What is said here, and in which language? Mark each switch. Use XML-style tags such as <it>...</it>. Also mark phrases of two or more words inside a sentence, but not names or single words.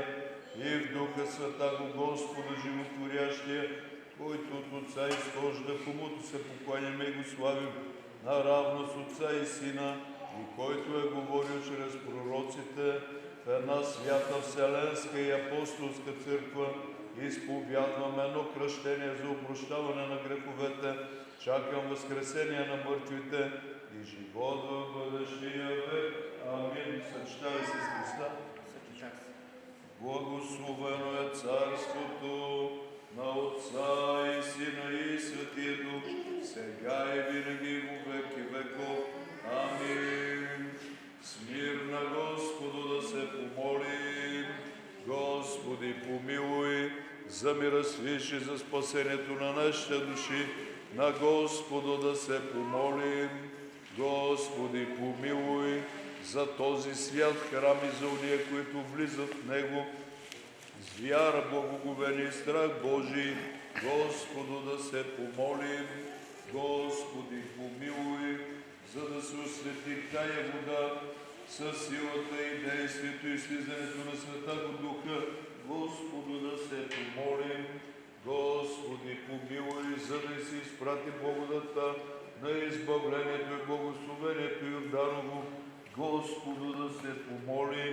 <bg>И в</bg> <cu>Духа Святаго Господа животворящия,</cu> <bg>който от Отца изхожда, комуто се покланяме и го славим, наравно с Отца и Сина, и който е говорил чрез пророците в една свята вселенска и апостолска църква, изповядвам едно кръщение за опрощаване на греховете, чакам възкресение на мъртвите и живот в бъдещия век. Амин. Съчетали се с Христа. Съчетах се. Благословено е царството на Отца и Сина и Светия Дух, сега и винаги</bg> <cu>во веки веков.</cu> <bg>Амин. С мир на Господу да се помолим. Господи, помилуй, за мира свиши, за спасението на нашите души. На Господу да се помолим. Господи, помилуй, за този свят храм и за уния, които влизат в него, с вяра, благоговение и страх Божий, Господу да се помолим. Господи, помилуй, за да се освети тая вода със силата и действието и слизането на</bg> <cu>Святаго Духа,</cu> <bg>Господу да се помолим. Господи, помилуй, за да си изпрати благодата на избавлението и благословението и Йорданово, Господу да се помолим.</bg>